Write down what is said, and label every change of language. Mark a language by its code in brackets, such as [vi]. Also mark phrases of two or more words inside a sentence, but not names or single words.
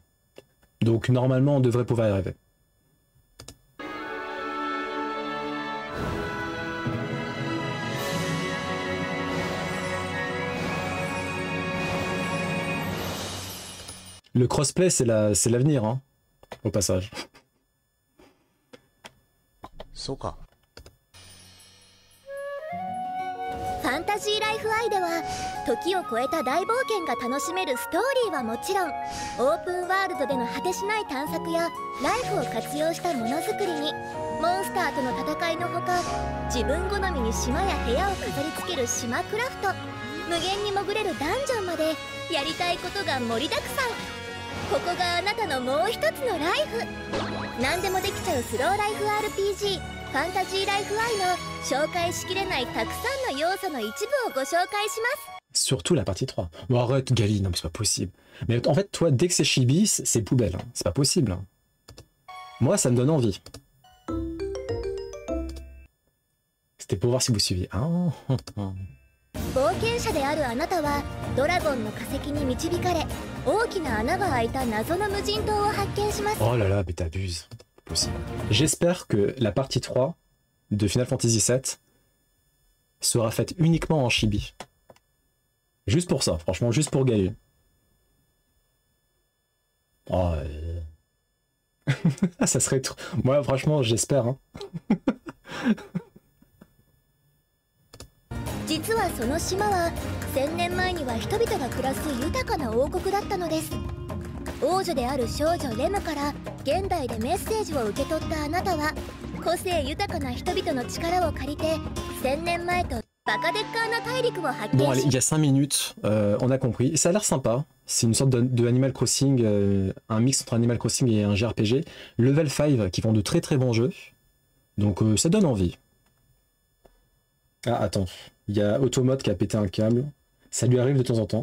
[fr] Donc normalement on devrait pouvoir y arriver. Le crossplay c'est l'avenir, hein, au passage. [ja] そうか。ファンタジーライフアイでは時を超えた大冒険が楽しめるストーリーはもちろん、オープンワールドでの果てしない探索やライフを活用したものづくりに、モンスターとの戦いのほか、自分好みに島や部屋を飾り付ける島クラフト、無限に潜れるダンジョンまでやりたいことが盛りだくさん。ここがあなたのもう一つのライフ。何でもできちゃうスローライフ RPG ファンタジーライフアイの紹介しきれないたくさんの要素の一部をご紹介します。 [fr] Surtout la partie 3. Bon, arrête, Gali, non mais c'est pas possible. Mais en fait, toi, dès que c'est chibi, c'est poubelle. Hein. C'est pas possible. Hein. Moi, ça me donne envie. C'était pour voir si vous suiviez. Ah, [ja] 冒険者であるあなたはドラゴンの化石に導かれ、大きな穴が開いた謎の無人島を発見します。 [fr] oh là là, mais t'abuses. Possible. J'espère que la partie 3 de Final Fantasy VII sera faite uniquement en chibi. Juste pour ça, franchement, juste pour Gaël. Oh, ça serait trop... Moi, franchement, j'espère. Hein. [ja] 実はその島は1000年前には人々が暮らす豊かな王国だったのです。王女である少女レムから現代でメッセージを受け取ったあなたは、個性豊かな人々の力を借りて1000年前とバカデッカーな大陸を発見し [fr] Bon, allez, il y a 5 minutes, on a compris. Ça a l'air sympa. C'est une sorte de Animal Crossing, un mix entre Animal Crossing et un JRPG. Level 5 qui font de très très bons jeux. Donc ça donne envie. Ah, attends. Il y a Automode qui a pété un câble. Ça lui arrive de temps en temps.